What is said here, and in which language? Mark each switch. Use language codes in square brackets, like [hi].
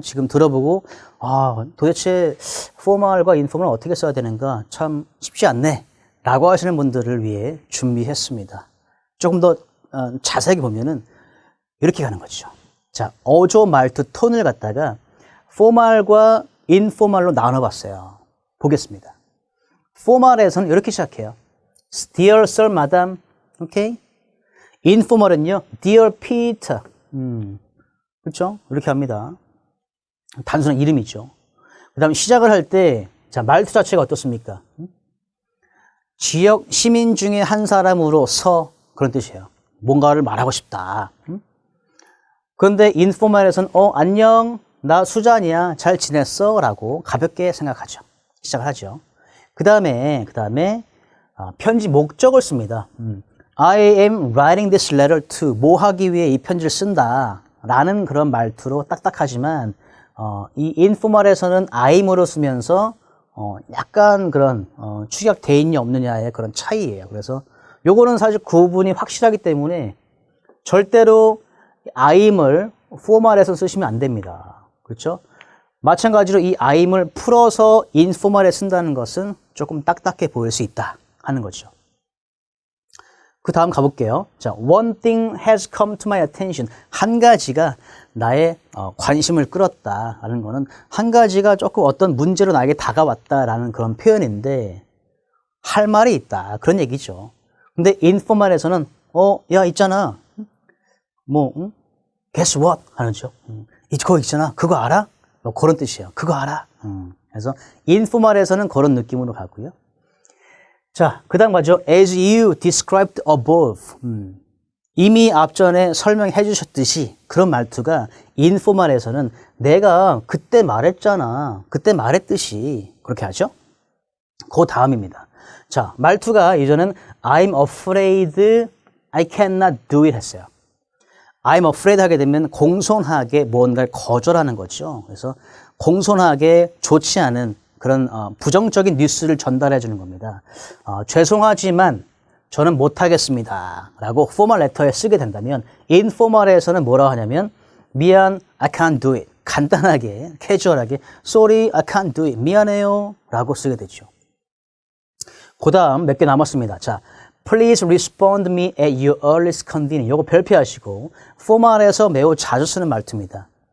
[ko] 지금 들어보고 도대체 포멀과 인포멀을 어떻게 써야 되는가 참 쉽지 않네 라고 하시는 분들을 위해 준비했습니다. 조금 더 자세하게 보면은 이렇게 가는 거죠. 자, 어조, 말투, 톤을 갖다가 포멀과 인포멀로 나눠봤어요. 보겠습니다. 포멀에서는 이렇게 시작해요. [en] Dear Sir, Madam, [ko] 오케이? 인포멀은요, Dear Peter. 그렇죠? 이렇게 합니다. 단순한 이름이죠. 그 다음에 시작을 할 때, 자, 말투 자체가 어떻습니까? 지역 시민 중에 한 사람으로서 그런 뜻이에요. 뭔가를 말하고 싶다. 그런데 인포멀에서는 안녕, 나 수잔이야, 잘 지냈어? 라고 가볍게 생각하죠. 시작을 하죠. 그 다음에 편지 목적을 씁니다. [en] I am writing this letter to [ko] 뭐 하기 위해 이 편지를 쓴다 라는 그런 말투로 딱딱하지만 이 informal에서는 I'으로 쓰면서 약간 그런 축약돼 있냐 없느냐의 그런 차이예요. 그래서 요거는 사실 구분이 확실하기 때문에 절대로 I'을 formal에서 쓰시면 안 됩니다. 그렇죠? 마찬가지로 이 I'을 풀어서 informal에 쓴다는 것은 조금 딱딱해 보일 수 있다 하는 거죠. 그 다음 가볼게요. [en] 자, one thing has come to my attention. [ko] 한 가지가 나의 관심을 끌었다라는 거는 한 가지가 조금 어떤 문제로 나에게 다가왔다라는 그런 표현인데 할 말이 있다. 그런 얘기죠. 근데 informal에서는 야, 있잖아. [en] guess what? [ko] 하는죠. 그거 있잖아. 그거 알아? 그런 뜻이에요. 그거 알아? 그래서 informal에서는 그런 느낌으로 가고요. 자, 그 다음 가죠. [en] As you described above. [ko] 이미 앞전에 설명해 주셨듯이 그런 말투가 informal에서는 내가 그때 말했잖아. 그때 말했듯이 그렇게 하죠. 그 다음입니다. 자, 말투가 이전엔 [en] I'm afraid I cannot do it [ko] 했어요. [en] I'm afraid [ko] 하게 되면 공손하게 뭔가를 거절하는 거죠. 그래서 공손하게 좋지 않은 그런 부정적인 뉴스를 전달해 주는 겁니다. 죄송하지만 저는 못하겠습니다 라고 포멀 레터에 쓰게 된다면 인포멀에서는 뭐라고 하냐면 미안, [en] I can't do it. [ko] 간단하게, 캐주얼하게 [en] sorry, I can't do it. [ko] 미안해요 라고 쓰게 되죠. 그 다음 몇 개 남았습니다. [en] 자, Please respond me at your earliest convenience. [ko] 요거 별표하시고 포멀에서 매우 자주 쓰는 말투입니다.